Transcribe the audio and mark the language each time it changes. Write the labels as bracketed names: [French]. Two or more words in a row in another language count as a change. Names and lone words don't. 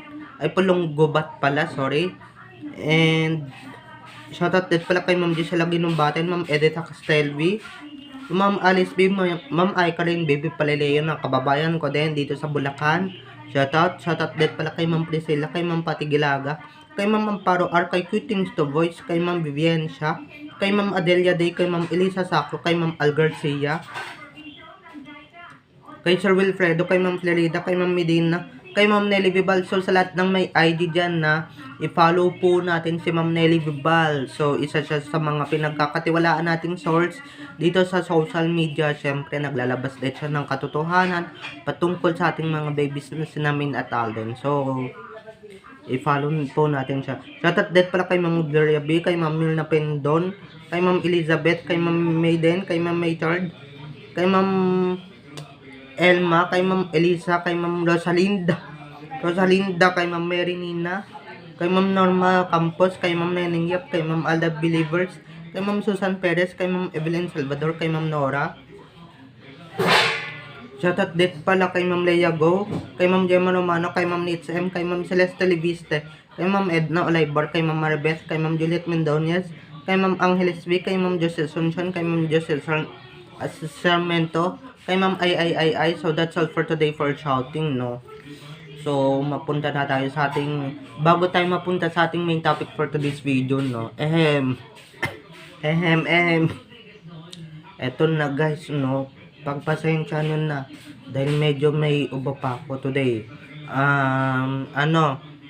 [Filipino] Ay, Pulong Gubat pala, sorry. [English] And shoutout [Filipino] din pala kay Ma'am Gisela Ginumbaten, Ma'am Edita Castelvi, Ma'am Alice B, Ma'am Aikarin Baby Palileo na kababayan ko din dito sa Bulacan. Shoutout din pala kay Ma'am Priscilla, kay Ma'am Patigilaga, kay Ma'am Amparo R, kay Quitings to Voice, kay Ma'am Viviancia, kay Ma'am Adelia Day, kay Ma'am Elisa Sacro, kay Ma'am Al Garcia, kay Sir Wilfredo, kay Ma'am Florida, kay Ma'am Medina, kay Ma'am Nelly Vibal. So sa lahat ng may ID dyan na i-follow po natin si Ma'am Nelly Vibal. So isa siya sa mga pinagkakatiwalaan nating source dito sa social media. Syempre naglalabas din siya ng katotohanan patungkol sa ating mga babies na sinamin at Alden. So i-follow po natin siya. Shoutout din pala kay Ma'am Gloria B, kay Ma'am Milna Pendon, kay Ma'am Elizabeth, kay Ma'am Maiden, kay Ma'am Maytard, kay Ma'am Elma, kay Ma'am Elisa, kay Ma'am Rosalinda, kay Ma'am Mary Nina, kay Ma'am Norma Campos, kay Ma'am Neneng Yap, kay Ma'am Alda Believers, kay Ma'am Susan Perez, kay Ma'am Evelyn Salvador, kay Ma'am Nora. Shoutout din pala kay Ma'am Leia Go, kay Ma'am Gemma Romano, kay Ma'am Nitz M, kay Ma'am Celeste Liviste, kay Ma'am Edna Olivar, kay Ma'am Maribeth, kay Ma'am Juliet Mendonez, kay Ma'am Angeles V, kay Ma'am Josel Sunshine, kay Ma'am Josel Sarmento, kay Ma'am I. [English] So that's all for today for shouting, no. [Filipino] So mapunta na tayo sa ating, bago tayo mapunta sa ating [English] main topic for today's video, [Filipino] no. Eto na guys, no. Pagpasensya nyo na dahil medyo may ubo pa ako today.